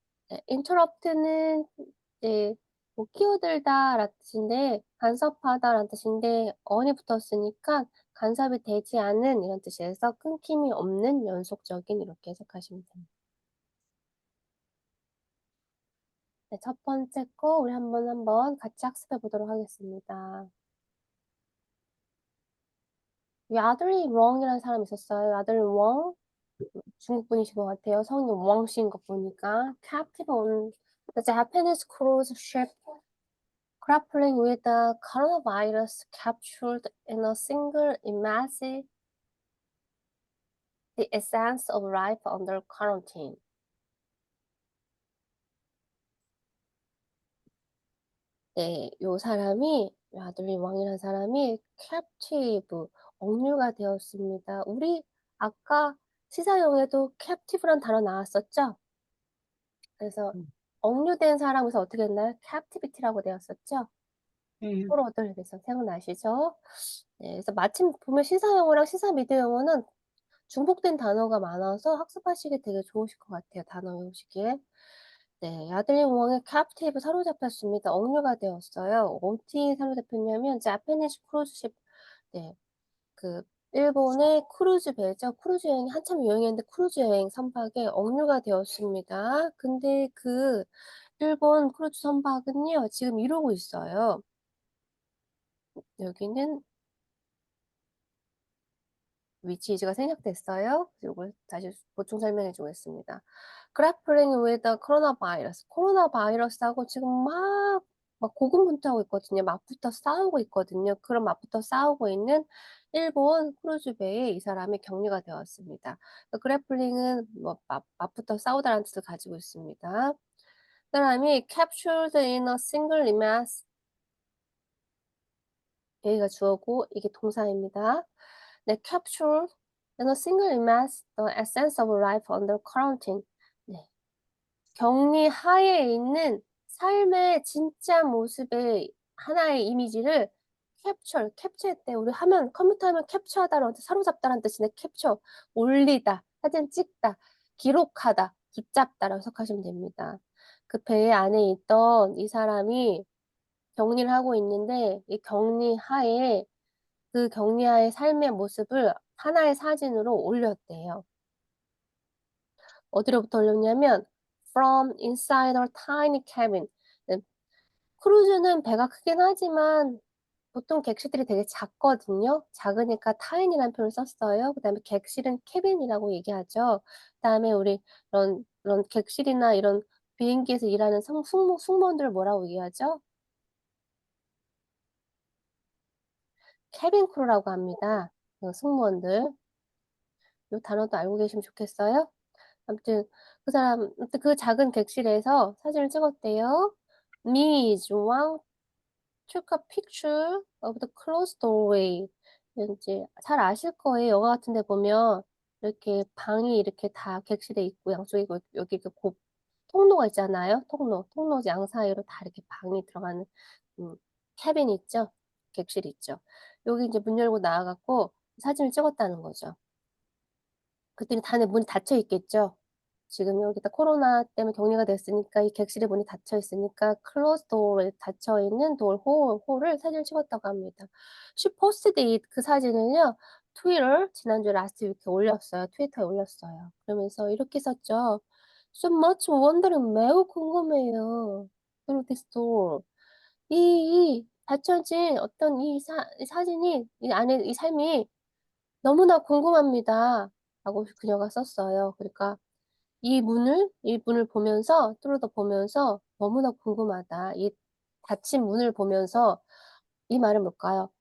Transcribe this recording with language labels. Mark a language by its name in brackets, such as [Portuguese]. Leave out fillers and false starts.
[Korean] 네, interrupt는 이제 뭐 끼어들다라는 뜻인데 간섭하다라는 뜻인데 on이 붙었으니까 간섭이 되지 않은 이런 뜻에서 끊김이 없는 연속적인 이렇게 해석하시면 됩니다. 네, 첫 번째 거 우리 한번 같이 학습해 보도록 하겠습니다. 야들리 웡이라는 사람이 있었어요. 야들리 웡. 중국 분이신 것 같아요. 성이 웡씨인 거 보니까. [English] Captive on the Japanese cruise ship grappling with the coronavirus captured in a single image, the essence of life under quarantine. [Korean] 네, 요 사람이 야들리 왕이라는 사람이 captive 억류가 되었습니다. 우리 아까 시사용에도 captive란 단어 나왔었죠? 그래서 억류된 사람에서 어떻게 했나요? captivity라고 되었었죠? 포로들 그래서 생각나시죠? 네, 그래서 마침 보면 시사용어랑 시사미디어 용어는 중복된 단어가 많아서 학습하시기 되게 좋으실 것 같아요, 단어 외우시기에. 네, 야들리 공항에 captive 사로잡혔습니다. 억류가 되었어요. 어디에 사로잡혔냐면 자파니즈 크루즈십. 네, 그 일본의 크루즈 배죠. 크루즈 여행이 한참 유행했는데 크루즈 여행 선박에 억류가 되었습니다. 근데 그 일본 크루즈 선박은요, 지금 이러고 있어요. 여기는 위치이즈가 생략됐어요. 요걸 다시 보충 설명해 주겠습니다. [English] grappling with the coronavirus. [Korean] 코로나 바이러스하고 지금 막 고군분투하고 있거든요. 맞붙어 싸우고 있거든요. 그런 맞붙어 싸우고 있는 일본 크루즈 배에 이 사람이 격리가 되었습니다. grappling은 뭐 맞붙어 싸우다라는 뜻을 가지고 있습니다. 그다음이 [English] captured in a single image. [Korean] 여기가 주어고 이게 동사입니다. [English] 네, capture in a single image the essence of life under quarantine. [Korean] 네, 격리 하에 있는 삶의 진짜 모습의 하나의 이미지를 캡처했대. 우리 컴퓨터 화면 캡처하다라는 뜻, 사로잡다라는 뜻인데 캡처, 올리다, 사진 찍다, 기록하다, 붙잡다라고 해석하시면 됩니다. 그 배 안에 있던 이 사람이 격리를 하고 있는데 이 격리하에 그 격리하의 삶의 모습을 하나의 사진으로 올렸대요. 어디로부터 올렸냐면 [English] from inside a tiny cabin. [Korean] 네, 크루즈는 배가 크긴 하지만 보통 객실들이 되게 작거든요. 작으니까 tiny라는 표현을 썼어요. 그다음에 객실은 cabin이라고 얘기하죠. 그다음에 우리 이런 객실이나 이런 비행기에서 일하는 승무원들을 뭐라고 얘기하죠? 캐빈 크루라고 합니다. 그 승무원들. 요 단어도 알고 계시면 좋겠어요. 아무튼 아무튼 그 작은 객실에서 사진을 찍었대요. 미, 주왕 [English] took a picture of the closed doorway. [Korean] 왠지 잘 아실 거예요. 영화 같은 데 보면 이렇게 방이 이렇게 다 객실에 있고 양쪽에 있고 여기 그 통로가 있잖아요. 통로 양 사이로 다 이렇게 방이 들어가는 음 캐빈 있죠. 객실 있죠. 여기 인제 문 열고 나와 갖고 사진을 찍었다는 거죠. 그랬더니 안에 문이 닫혀 있겠죠. 지금 여기다 코로나 때문에 격리가 됐으니까 이 객실의 문이 닫혀 있으니까 클로즈 도어에 닫혀 있는 돌 홀을 사진을 찍었다고 합니다. [English] She posted it [Korean] 그 사진을요. 트위터 지난주 라스트 위크에 올렸어요. 트위터에 올렸어요. 그러면서 이렇게 썼죠. [English] So much wondering [Korean] 매우 궁금해요. [English] Through this door. [Korean] 이 닫혀진 어떤 이 사진이 이 안에 이 삶이 "너무나 궁금합니다." 라고 그녀가 썼어요. 그러니까 이 문을 보면서 뚫어져 보면서 "너무나 궁금하다." 이 닫힌 문을 보면서 이 말은 뭘까요?